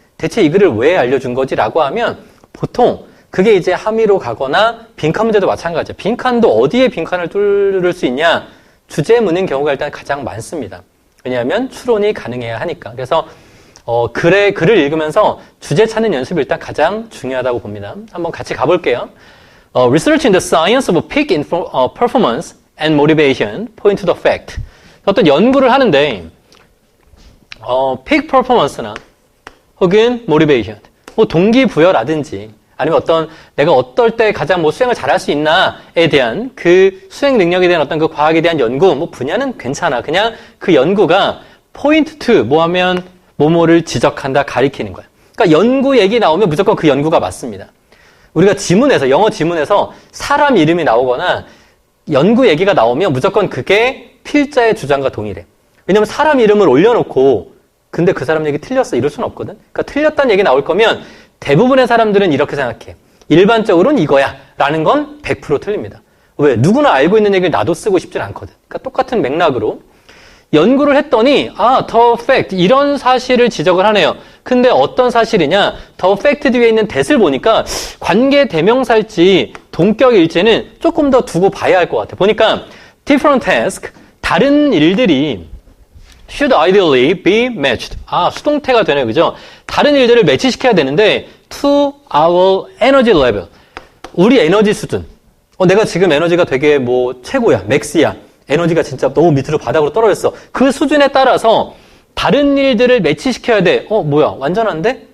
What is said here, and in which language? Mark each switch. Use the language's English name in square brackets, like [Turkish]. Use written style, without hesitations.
[Korean] 대체 이 글을 왜 알려준 거지? 라고 하면 보통 그게 이제 함의로 가거나 빈칸 문제도 마찬가지야. 빈칸도 어디에 빈칸을 뚫을 수 있냐? 주제문인 경우가 일단 가장 많습니다. 왜냐하면 추론이 가능해야 하니까. 그래서 글을 읽으면서 주제 찾는 연습이 일단 가장 중요하다고 봅니다. 한번 같이 가볼게요. [English] Research in the science of peak performance and motivation point to the fact. [Korean] 어떤 연구를 하는데 peak performance나 혹은 motivation, 뭐 동기부여라든지 아니면 내가 어떨 때 가장 뭐 수행을 잘할 수 있나에 대한 그 수행 능력에 대한 어떤 그 과학에 대한 연구, 뭐 분야는 괜찮아. 그냥 그 연구가 point to 뭐 하면 뭐뭐를 지적한다, 가리키는 거야. 그러니까 연구 얘기 나오면 무조건 그 연구가 맞습니다. 우리가 영어 지문에서 사람 이름이 나오거나 연구 얘기가 나오면 무조건 그게 필자의 주장과 동일해. 왜냐면 사람 이름을 올려놓고 근데 그 사람 얘기 틀렸어 이럴 수는 없거든. 그러니까 틀렸다는 얘기 나올 거면 대부분의 사람들은 이렇게 생각해. 일반적으로는 이거야 라는 건 100% 틀립니다. 왜? 누구나 알고 있는 얘기를 나도 쓰고 싶진 않거든. 그러니까 똑같은 맥락으로 연구를 했더니 the fact 이런 사실을 지적을 하네요. 근데 어떤 사실이냐? the fact 뒤에 있는 that을 보니까 관계 대명사일지 동격일지는 조금 더 두고 봐야 할 것 같아. 보니까 [English] different task [Korean] 다른 일들이 [English] should ideally be matched. [Korean] 수동태가 되네요. 그죠? 다른 일들을 매치시켜야 되는데 [English] to our energy level. [Korean] 우리 에너지 수준. 내가 지금 에너지가 되게 뭐 최고야. 맥스야. 에너지가 진짜 너무 밑으로 바닥으로 떨어졌어. 그 수준에 따라서 다른 일들을 매치시켜야 돼. 뭐야? 완전한데?